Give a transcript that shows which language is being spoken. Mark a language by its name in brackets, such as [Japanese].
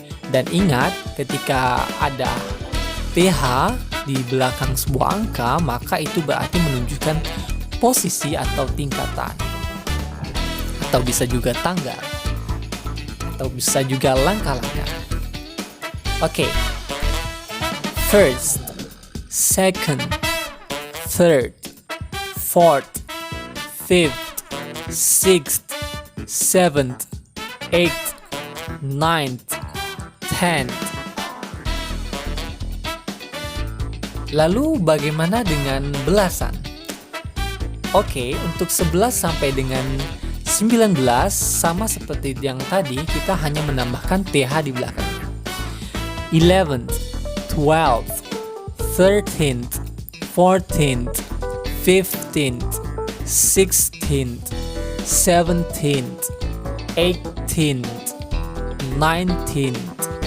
[Indonesian] Dan ingat, ketika ada TH di belakang sebuah angka, maka itu berarti menunjukkan posisi atau tingkatan. Atau bisa juga tanggal. Atau bisa juga langkah-langkah. Oke. [English] First, second, third, fourth, fifth, sixth, seventh, eighth, ninth, 10. [Indonesian] Lalu bagaimana dengan belasan? Oke, untuk 11 sampai dengan 19 sama seperti yang tadi, kita hanya menambahkan TH di belakangnya. [English] 11th, 12th, 13th, 14th, 15th, 16th, 17th, 18th, 19th.